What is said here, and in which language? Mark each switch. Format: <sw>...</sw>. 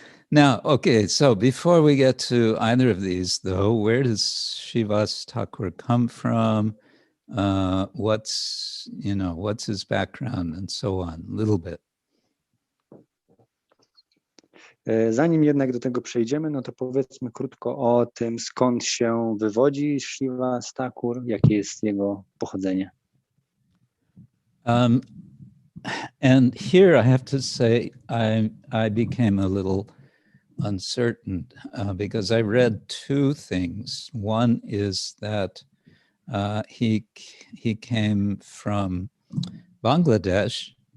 <en>Now, okay, so before we get to either of these, though, where does Srivas Thakur come from? What's his background and so on, a little bit.</en> <pl>Zanim jednak do tego przejdziemy, no to powiedzmy krótko o tym, skąd się wywodzi Srivas Thakur, jakie jest jego pochodzenie.</pl> <en>And here I have to say I became a little uncertain because I read two things. One is that he came from Bangladesh.</en>